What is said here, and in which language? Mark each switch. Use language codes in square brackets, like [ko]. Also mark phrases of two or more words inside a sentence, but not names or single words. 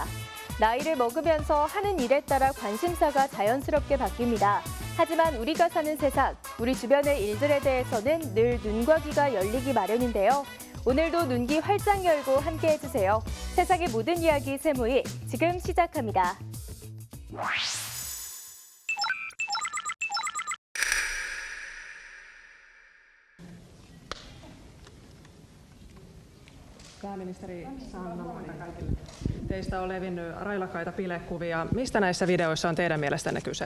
[ko] 나이를 먹으면서 하는 일에 따라 관심사가 자연스럽게 바뀝니다. 하지만 우리가 사는 세상, 우리 주변의 일들에 대해서는 늘 눈과 귀가 열리기 마련인데요. 오늘도 눈귀 활짝 열고 함께 해주세요. 세상의 모든 이야기 세모이 지금 시작합니다. [fi] Pääministeri Sanna Marin, kaikille. Teistä on levinnyt railakkaita bilekuvia. Mistä näissä videoissa on teidän mielestänne kyse?